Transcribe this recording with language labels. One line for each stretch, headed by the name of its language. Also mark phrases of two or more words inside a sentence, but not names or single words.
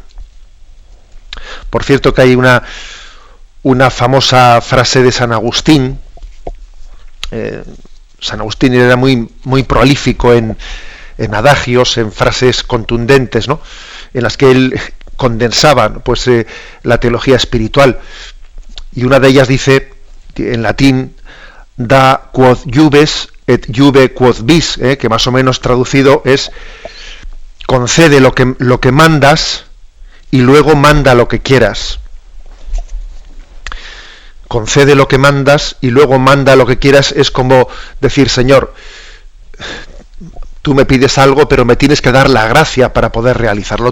Spanish: Por cierto que hay una famosa frase de San Agustín. San Agustín era muy prolífico en adagios, en frases contundentes, ¿no?, en las que él condensaba pues la teología espiritual. Y una de ellas dice, en latín,
Latin: da quod iubes et iube quod vis,
Spanish: que más o menos traducido es: concede lo que mandas y luego manda lo que quieras. Concede lo que mandas y luego manda lo que quieras es como decir: Señor, tú me pides algo, pero me tienes que dar la gracia para poder realizarlo.